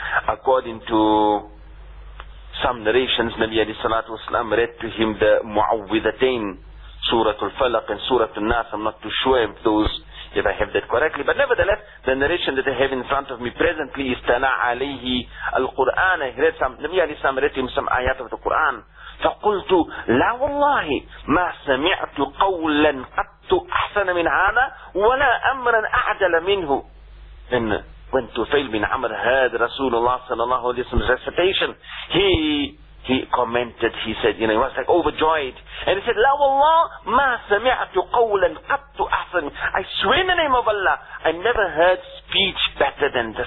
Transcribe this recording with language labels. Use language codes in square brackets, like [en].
[en] According to some narrations, Nabi alayhi salatu wa sallam read to him the Mu'awwidhatain, Surah Al-Falaq and Surah Al-Nas. I'm not too sure if those, if I have that correctly. But nevertheless, the narration that I have in front of me presently is Tala alayhi al-Quran. I read some, Nabi alayhi salam read to him some ayat of the Quran. [ar] فقلت لا والله ما سمعت قولا قط أحسن من هذا ولا أمرا أعدل منه. [en] and went to Fail bin Amr, heard Rasulullah sallallahu alayhi wa sallam's recitation, he commented, he said, you know, he was like overjoyed. And he said, [ar] La wallah, ma sami'atu qawlan qattu ahsan. [en] I swear in the name of Allah, I never heard speech better than this.